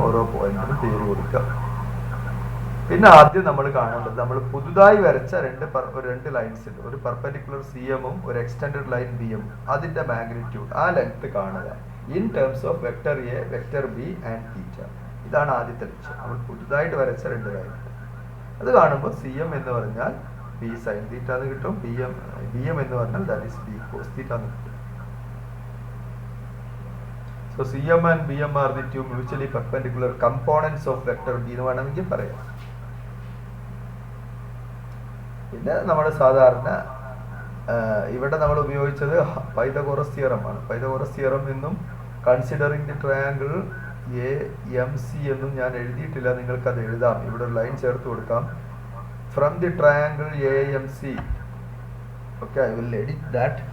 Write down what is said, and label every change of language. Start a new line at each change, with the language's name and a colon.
Malayalam: ഓരോ പോയിന്റിനും പേര് കൊടുക്കുക. പിന്നെ ആദ്യം നമ്മൾ കാണേണ്ടത്, നമ്മൾ പുതുതായി വരച്ച രണ്ട് ലൈൻസ് ഒരു പെർപെൻഡിക്കുലർ CM ഉം ഒരു എക്സ്റ്റൻഡഡ് ലൈൻ BM, അതിന്റെ മാഗ്നിറ്റ്യൂഡ് ആ ലെങ്ത് കാണുക.
English: In terms of vector A, vector B and theta. ഇതാണ് ആദ്യത്തെ ലക്ഷ്യം.
Malayalam: നമ്മൾ പുതുതായിട്ട് വരച്ച രണ്ട് കാര്യങ്ങൾ. അത് കാണുമ്പോൾ സി എം എന്ന് പറഞ്ഞാൽ ബി സൈൻ തീറ്റ എന്ന് കിട്ടും, ബി എം എന്ന് പറഞ്ഞാൽ that is B cos theta എന്ന് കിട്ടും.
English: So CM and BM are the two mutually perpendicular components of vector B
Malayalam: എന്ന് വേണമെങ്കിൽ പറയാം. പിന്നെ നമ്മൾ സാധാരണ ഇവിടെ നമ്മൾ ഉപയോഗിച്ചത് പൈതഗോറസ് തിയറം ആണ്. പൈതഗോറസ് തിയറം എന്നും considering the triangle A M C എന്നും ഞാൻ എഴുതിയിട്ടില്ല, നിങ്ങൾക്കത് എഴുതാം. ഇവിടെ ഒരു ലൈൻ ചേർത്ത് കൊടുക്കാം.
English: From the triangle A M C, okay, I will edit that.